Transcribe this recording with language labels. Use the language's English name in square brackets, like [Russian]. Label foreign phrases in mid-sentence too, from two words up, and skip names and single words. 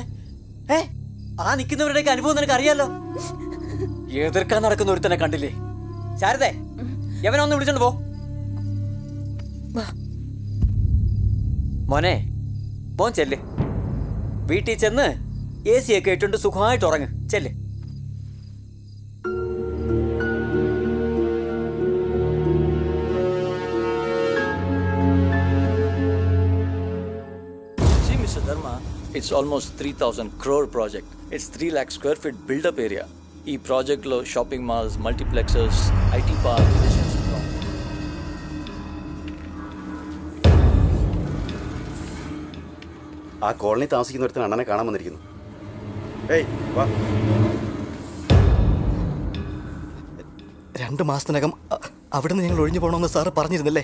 [Malayalam] ആ നിൽക്കുന്നവരുടെയൊക്കെ അനുഭവം നിനക്ക് അറിയാലോ. എതിർക്കാൻ നടക്കുന്ന ഒരുത്തനെ കണ്ടില്ലേ? ശാരദേ, എവനൊന്ന് വിളിച്ചോണ്ട് പോ. മോനെ, മോൻ ചെല്ല്. വീട്ടിൽ ചെന്ന് AC ഒക്കെ ഇട്ടുകൊണ്ട് സുഖമായിട്ട് ഉറങ്ങ്. ചെല്ല്. [English] It's almost 3,000 crore project. It's 3 lakh square feet build-up area. [Telugu] ఈ ప్రాజెక్ట్లో [English] shopping malls, multiplexes, IT park. [Malayalam] ആ കോളനി താമസിക്കുന്നൊരുത്തിന് അണ്ണനെ കാണാൻ വന്നിരിക്കുന്നു. ഏയ് വാ. 2 മാസത്തിനകം അവിടെ നിന്ന് ഞങ്ങൾ ഒഴിഞ്ഞു പോകണമെന്ന് സാറ് പറഞ്ഞിരുന്നല്ലേ?